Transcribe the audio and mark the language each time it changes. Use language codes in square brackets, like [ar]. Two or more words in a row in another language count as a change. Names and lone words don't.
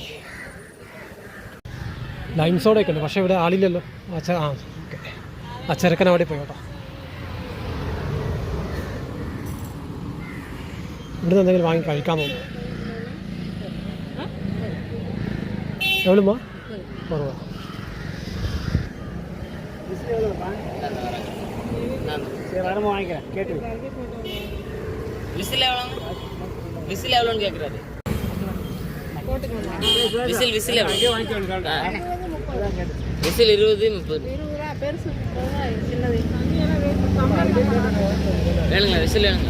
[ml] ലൈം സോഡയൊക്കെ ഉണ്ട്, പക്ഷേ ഇവിടെ ആളില്ലല്ലോ. ഓക്കെ, ആ ചെറുക്കൻ അവിടെ പോയി കേട്ടോ. ഇവിടുന്ന് എന്തെങ്കിലും വാങ്ങി കഴിക്കാൻ തോന്നുന്നു. എവിടുമ്മ കുറവാ. [ta] விசில் எவ்வளோன்னு கேட்குறாரு. விசில் விசில் விசில் 20-30 வேணுங்களா? விசில் வேணுங்களா?